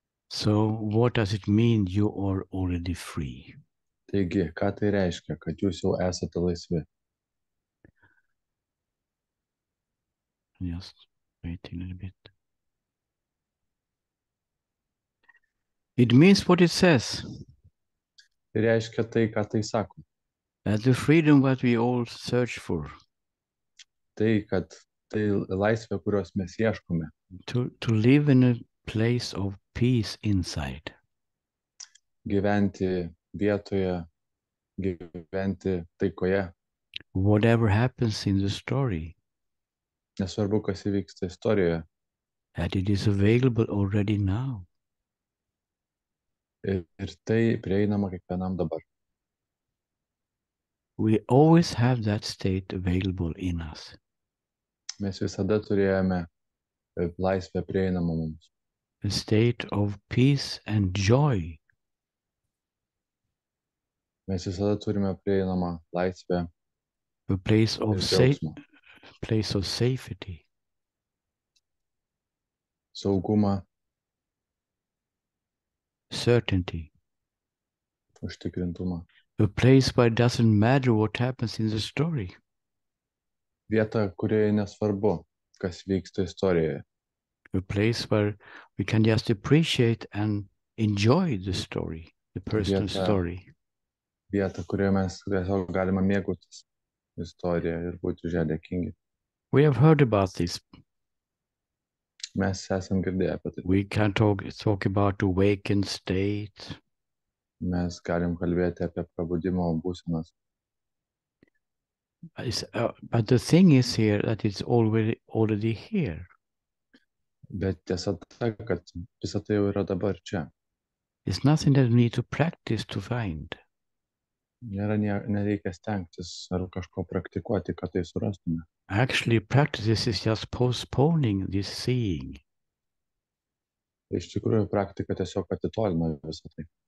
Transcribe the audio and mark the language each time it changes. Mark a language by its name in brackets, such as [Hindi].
[English] So what does it mean you are already free? [Lithuanian] Taigi, ką tai reiškia, kad jūs jau esate laisvi? [English] Just waiting a little bit. It means what it says. [Lithuanian] Tai reiškia tai, ką tai sako. [English] That the freedom that we all search for. [Lithuanian] Tai, kad tai laisvė, kurios mes ieškome. [English] To live in a place of peace inside. [Lithuanian] Gyventi vietoje, gyventi taikoje. [English] Whatever happens in the story. [Lithuanian] Nesvarbu, kas įvyksta istorijoje. [English] That it is available already now. [Lithuanian] Ir tai prieinama kiekvienam dabar. [English] We always have that state available in us. [Lithuanian] Mes visada turėjome laisvę prieinamą mums. [English] A state of peace and joy. [Lithuanian] Mes visada turime prieinamą laisvę. [English] A place of safety. [Lithuanian] Saugumą. [English] Certainty. [Lithuanian] Užtikrintumą. [English] A place where it doesn't matter what happens in the story. [Lithuanian] Vieta, kurioje nesvarbu, kas vyksta istorijoje. [English] A place where we can just appreciate and enjoy the story, the personal story. [Lithuanian] Vieta, kurioje mes tiesiog galime mėgautis istoriją ir būti už ją dėkingi. [English] We have heard about this. [Lithuanian] Mes esam girdėję apie tai. [English] We can talk about awakened state. [Lithuanian] Mes galim kalbėti apie prabudimo būsenas. [English] But the thing is here that it's already here. [Lithuanian] Bet tiesa ta, kad visa tai jau yra dabar čia. [English] It's nothing that we need to practice to find. [Lithuanian] Nereikia stengtis ar kažko praktikuoti, kad tai surastume. [English] Actually, practice is just postponing this seeing. [Lithuanian] Iš tikrųjų, praktika tiesiog atitolina visą tai.